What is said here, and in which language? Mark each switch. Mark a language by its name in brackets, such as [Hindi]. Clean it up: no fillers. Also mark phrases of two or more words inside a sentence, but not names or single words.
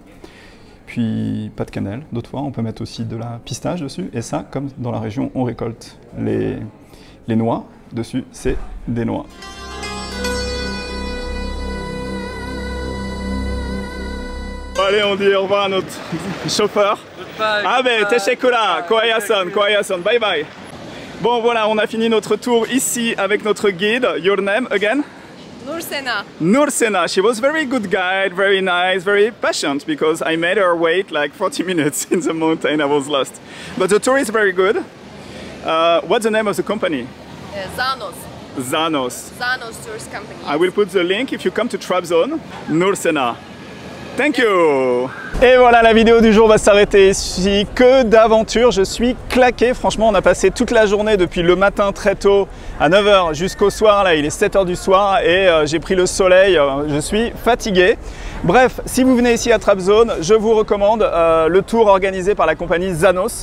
[French] Puis, pas de cannelle, d'autres fois. On peut mettre aussi de la pistache dessus. Et ça, comme dans la région, on récolte les noix. Dessus, c'est des noix. Allez, on dit au revoir à notre chauffeur. [Turkish] Ah ben, teşekkürler, koyason, [English] bye bye. [French] Bon voilà, on a fini notre tour ici avec notre guide. [English] Your name again? Nursena. Nursena. She was very good guide, very nice, very patient because I made her wait like 40 minutes in the mountain. I was lost. But the tour is very good. What's the name of the company? Zanos. Zanos. Zanos Tourist Company. I will put the link if you come to Trabzon. Nursena. Thank you. [French] Et voilà, la vidéo du jour va s'arrêter ici. Que d'aventure, je suis claqué. Franchement, on a passé toute la journée depuis le matin très tôt à 9 h jusqu'au soir. Là, il est 7 h du soir et j'ai pris le soleil. Je suis fatigué. Bref, si vous venez ici à Trabzon, je vous recommande le tour organisé par la compagnie Zanos.